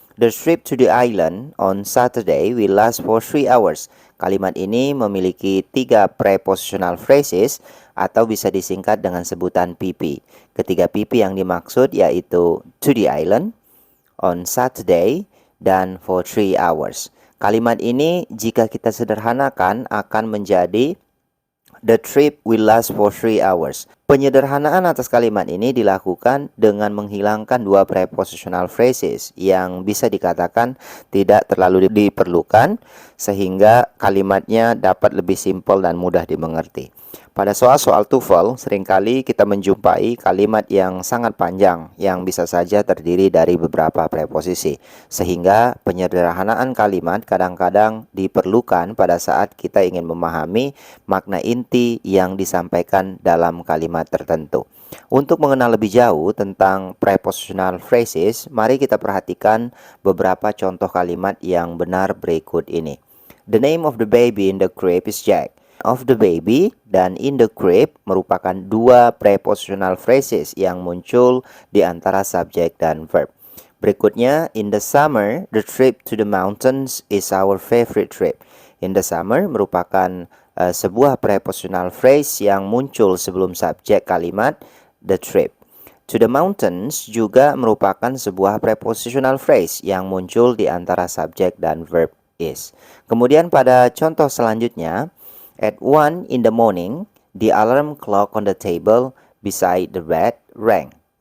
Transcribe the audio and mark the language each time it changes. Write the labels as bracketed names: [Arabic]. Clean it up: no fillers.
[English] The trip to the island on Saturday will last for 3 hours. [Indonesian] Kalimat ini memiliki 3 prepositional phrases atau bisa disingkat dengan sebutan PP. Ketiga PP yang dimaksud yaitu [English] to the island, on Saturday, [Indonesian] dan [English] for 3 hours. [Indonesian] Kalimat ini jika kita sederhanakan akan menjadi [English] The trip will last for 3 hours. [Indonesian] Penyederhanaan atas kalimat ini dilakukan dengan menghilangkan dua prepositional phrases yang bisa dikatakan tidak terlalu diperlukan sehingga kalimatnya dapat lebih simpel dan mudah dimengerti. Pada soal-soal TOEFL, seringkali kita menjumpai kalimat yang sangat panjang yang bisa saja terdiri dari beberapa preposisi. Sehingga penyederhanaan kalimat kadang-kadang diperlukan pada saat kita ingin memahami makna inti yang disampaikan dalam kalimat tertentu. Untuk mengenal lebih jauh tentang prepositional phrases, mari kita perhatikan beberapa contoh kalimat yang benar berikut ini. [English] The name of the baby in the crib is Jack. Of the baby dan in the crib [Indonesian] merupakan dua prepositional phrases yang muncul di antara subjek dan verb. Berikutnya, [English] in the summer, the trip to the mountains is our favorite trip. In the summer [Indonesian] merupakan sebuah prepositional phrase yang muncul sebelum subjek kalimat [English] the trip. To the mountains [Indonesian] juga merupakan sebuah prepositional phrase yang muncul di antara subjek dan verb is. Kemudian pada contoh selanjutnya, [English] at 1 in the morning, the alarm clock on the table beside the bed rang.